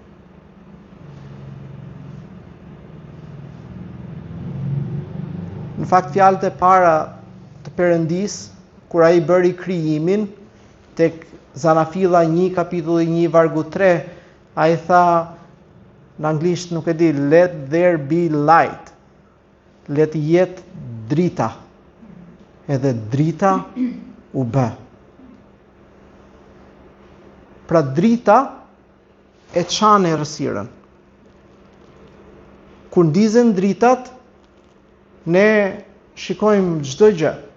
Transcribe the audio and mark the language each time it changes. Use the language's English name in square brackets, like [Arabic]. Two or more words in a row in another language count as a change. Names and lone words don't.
[Albanian] Në fakt fjalët e para të Perëndis, kur ai bëri krijimin, tek Zanafilla 1, kapitulli 1, vargu 3, ai tha, në anglisht nuk e di, [English] let there be light. [Albanian] Let jetë drita. Edhe drita u bë. Pra drita e çan errësirën. Kur ndizen dritat, ne shikojmë çdo gjë.